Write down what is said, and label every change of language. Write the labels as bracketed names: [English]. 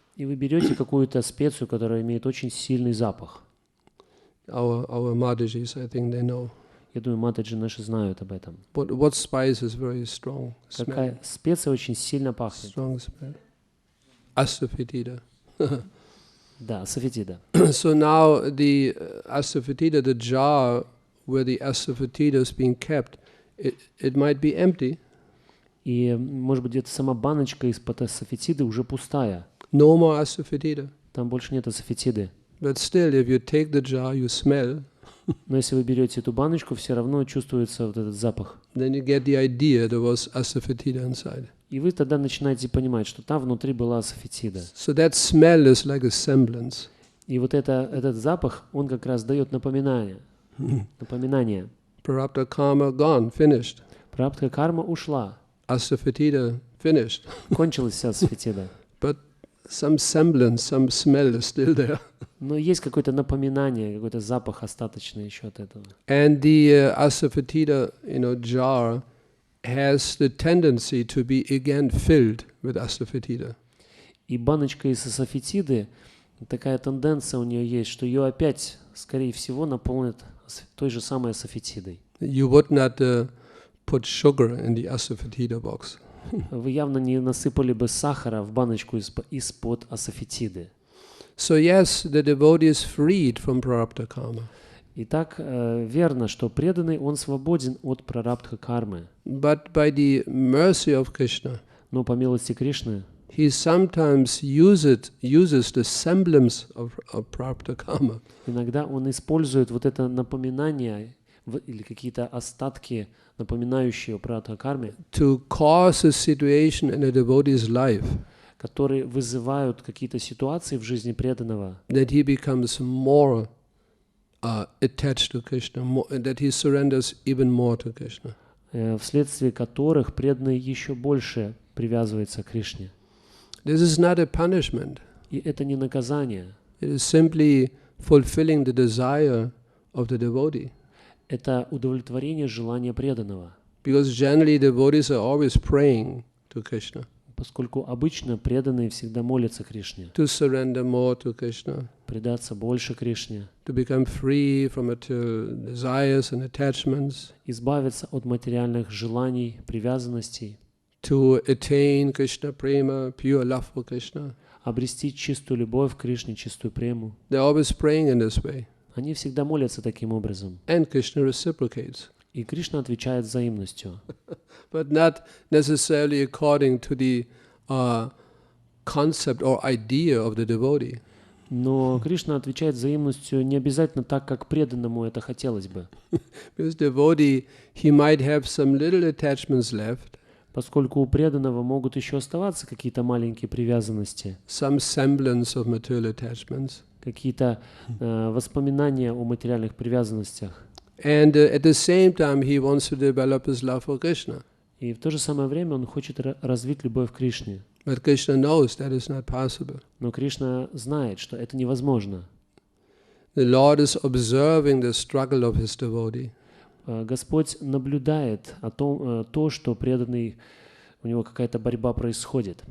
[Russian] И вы берете какую-то специю, которая имеет очень сильный запах. [English] Our Madhajis, I think they know. [Russian] Я думаю, матаджи наши знают об этом. [English] What spice is very strong? [Russian] Какая специя очень сильно пахнет. [English] Strong smell. Asafoetida. [Russian] Да, сафетида. [English] So now the asafoetida, the jar where the asafoetida is being kept, it might be empty. [Russian] И, может быть, где-то сама баночка из-под асафетиды уже пустая. [English] No more asafoetida. [Russian] Там больше нет асафетиды. [English] But still, if you take the jar, you smell, [Russian] Но если вы берете эту баночку, все равно чувствуется вот этот запах. [English] then you get the idea there was asafoetida inside. [Russian] И вы тогда начинаете понимать, что там внутри была асафетида. [English] So that smell is like a semblance. [Russian] И вот этот запах, он как раз дает напоминание. [English] Prarabdha karma gone, finished. [Russian] Прарабдха карма ушла, [English] Asafatita finished. [Russian] кончилась вся асафетида. [English] But some semblance, some smell is still there. [Russian] Но есть какое-то напоминание, какой-то запах остаточный еще от этого. [English] And the asafatida, jar has the tendency to be again filled with asafatida. [Russian] И баночка из асафетиды, такая тенденция у нее есть, что ее опять, скорее всего, наполнят той же самой асафетидой. [English] You would not put sugar in the asafatida box. [Russian] Вы явно не насыпали бы сахара в баночку из-под асафетиды. [English] So yes, the devotee is freed from prarabdha karma. [Russian] Итак, верно, что преданный, он свободен от прарабдха кармы. [English] But by the mercy of Krishna, [Russian] Но по милости Кришны, [English] he sometimes uses the semblance of prarabdha karma [Russian] иногда он использует вот это напоминание или какие-то остатки, напоминающие о прарабдха карме, [English] to cause a situation in a devotee's life [Russian] которые вызывают какие-то ситуации в жизни преданного, [English] that he becomes more attached to Krishna, that he surrenders even more to Krishna. [Russian] Вследствие которых преданный еще больше привязывается к Кришне. [English] This is not a punishment. [Russian] И это не наказание. [English] It is simply fulfilling the desire of the devotee. [Russian] Это удовлетворение желания преданного. [English] Because generally devotees are always praying to Krishna. [Russian] Поскольку обычно преданные всегда молятся Кришне. [English] To surrender more to Krishna. [Russian] Предаться больше Кришне. [English] To become free from material desires and attachments. [Russian] Избавиться от материальных желаний, привязанностей. [English] To attain Krishna prema, pure love for Krishna. [Russian] Обрести чистую любовь к Кришне, чистую прему. [English] They're always praying in this way. [Russian] Они всегда молятся таким образом. [English] And Krishna reciprocates. [Russian] И Кришна отвечает взаимностью. [English] But not necessarily according to the concept or idea of the devotee. [Russian] Но Кришна отвечает взаимностью не обязательно так, как преданному это хотелось бы. [English] Because devotee, he might have some little attachments left. [Russian] Поскольку у преданного могут еще оставаться какие-то маленькие привязанности, [English] Some semblance of material attachments. [Russian] какие-то воспоминания о материальных привязанностях. [English] And at the same time, he wants to develop his love for Krishna. [Russian] И в то же самое время он хочет развить любовь к Кришне. [English] But Krishna knows that is not possible. [Russian] Но Кришна знает, что это невозможно. [English] The Lord is observing the struggle of his devotee. [Russian] Господь наблюдает то, что преданный, у него какая-то борьба происходит.